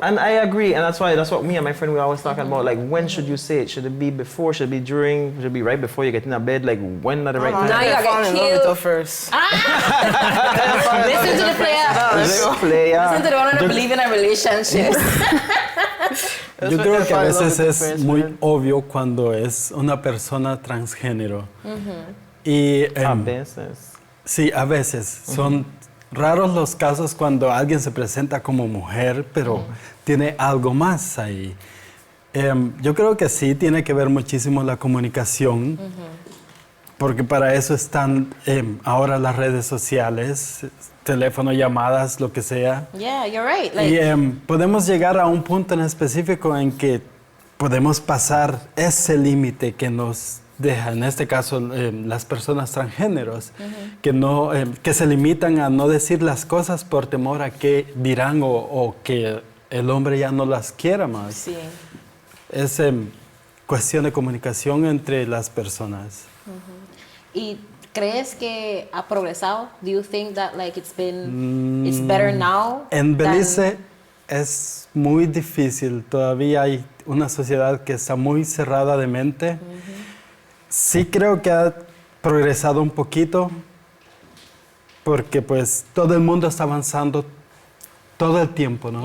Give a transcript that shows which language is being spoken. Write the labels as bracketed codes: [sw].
[en] And I agree, and that's what me and my friend were always talking about. Like, when should you say it? Should it be before? Should it be during? Should it be right before you get in a bed? Like, when at the right time? Now you get killed first. Listen to the player. Listen to the one that believe in a relationship. [es] Yo creo que a veces es muy obvio cuando es una persona transgénero. Y, A veces. Sí, a veces. Son raros los casos cuando alguien se presenta como mujer, pero tiene algo más ahí. Yo creo que sí tiene que ver muchísimo la comunicación, porque para eso están ahora las redes sociales, teléfono, llamadas, lo que sea. [en] Yeah, you're right. [es] Y podemos llegar a un punto en específico en que podemos pasar ese límite que nos deja, en este caso, las personas transgéneros, que se limitan a no decir las cosas por temor a que dirán o que el hombre ya no las quiera más. Sí. Es cuestión de comunicación entre las personas. ¿Y crees que ha progresado? [en] Do you think that like it's better now? [es] En Belice es muy difícil. Todavía hay una sociedad que está muy cerrada de mente. Sí creo que ha progresado un poquito porque pues todo el mundo está avanzando todo el tiempo, ¿no?